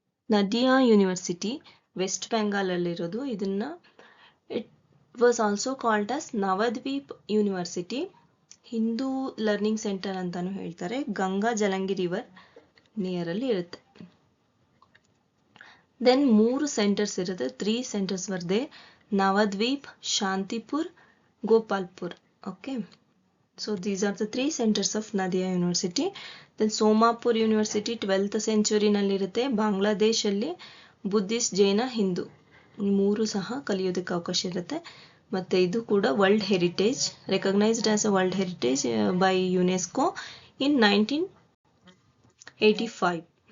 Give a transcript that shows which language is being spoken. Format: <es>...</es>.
<kn>ನದಿಯಾ university West Bengal ಅಲ್ಲಿರೋದು. ಇದನ್ನ</kn> <en>it was also called as</en> <kn>ನವದ್ವೀಪ್ university. Hindu learning centre ಅಂತಾನು ಹೇಳ್ತಾರೆ. Ganga ಜಲಂಗಿ river near ಅಲ್ಲಿ ಇರುತ್ತೆ. ದೆನ್ 3 ಸೆಂಟರ್ಸ್ ಇರುತ್ತೆ. 3 centres ವರ್ದೆ ನವದ್ವೀಪ್, ಶಾಂತಿಪುರ್, Gopalpur.</kn> <en>Okay, so these are the 3 centers of Nadia University. Then Somapur University 12th century ನಲ್ಲಿರುತ್ತೆ.</en> <kn>Bangladesh ಅಲ್ಲಿ Buddhist, ಜೈನ, ಹಿಂದೂ 3 ಸಹ ಕಲಿಯೋದಕ್ಕೆ ಅವಕಾಶ ಇರುತ್ತೆ. ಮತ್ತೆ ಇದು ಕೂಡ</kn> <en>World heritage, recognised as a world heritage by UNESCO in 1985.</en>